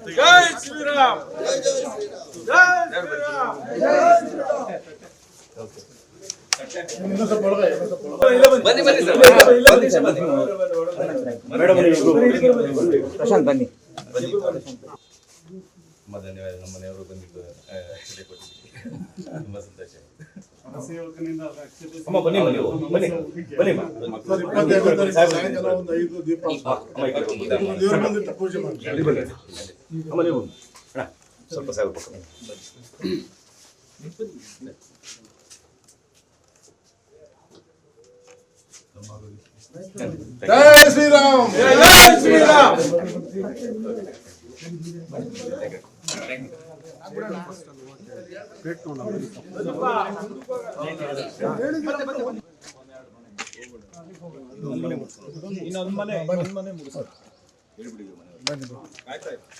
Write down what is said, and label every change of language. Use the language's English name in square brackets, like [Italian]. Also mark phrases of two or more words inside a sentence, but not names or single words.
[Hindi] जय श्रीराम जय श्री राम जय श्रीराम जय श्रीराम [Kannada] ಬನ್ನಿ ಬನ್ನಿ ಸರ್ ಪ್ರಶಾಂತ್ ಬನ್ನಿ ತುಂಬ ಧನ್ಯವಾದ. ನಮ್ಮ ಮನೆಯವರು ಬಂದಿದ್ದು ಅಕ್ಷತೆ ಕೊಟ್ಟಿದ್ದಕ್ಕೆ ತುಂಬ ಸಂತೋಷ. ಅಮ್ಮ ಬನ್ನಿ ಬನ್ನಿ ಬನ್ನಿ ಬನ್ನಿ ಸಾಯಂಕಾಲ ಒಂದು 5 ದೀಪ ದೇವರ ಮುಂದೆ ಪೂಜೆ ಮಾಡಿ ಅಮ್ಮ ನೀವು ಅಣ್ಣ ಸ್ವಲ್ಪ ಸಾಗು ಪಕ್ಕ [Hindi] जय श्री राम जय श्रीराम [Kannada] ಇನ್ನೊಂದು ಮನೆ ಮುಗಿಸು ಆಯ್ತಾಯ್ತು.